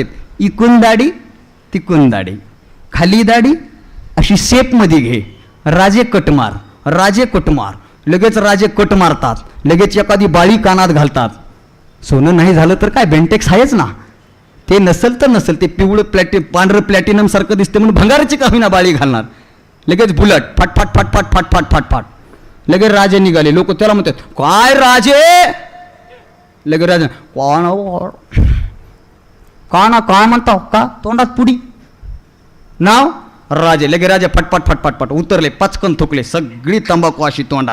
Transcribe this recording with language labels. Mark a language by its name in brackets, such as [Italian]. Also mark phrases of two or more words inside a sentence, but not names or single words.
[Marathi] इकून दाढी तिकून दाढी, खाली दाढी अशी शेपमध्ये घे, राजे कट मार, राजे कटमार, लगेच राजे कट मारतात, लगेच एखादी बाळी कानात घालतात. सोनं नाही झालं तर काय बेंटेक्स आहेच ना, ते नसेल तर नसेल, ते पिवळं पांढरं प्लॅटिनम सारखं दिसते म्हणून भंगाराची का होईना बाळी घालणार. लगेच बुलट फाट फाट फाट फाट फाट फाट फाट फाट, लगेच राजे निघाले. लोक त्याला म्हणतात काय राजे, लगेच राजा का ना काय म्हणता का, तोंडात पुडी नाव राजे. लगे राजे फटफट फटफट फट उतरले, पचकन थुकले, सगळी तंबाखू अशी तोंडात.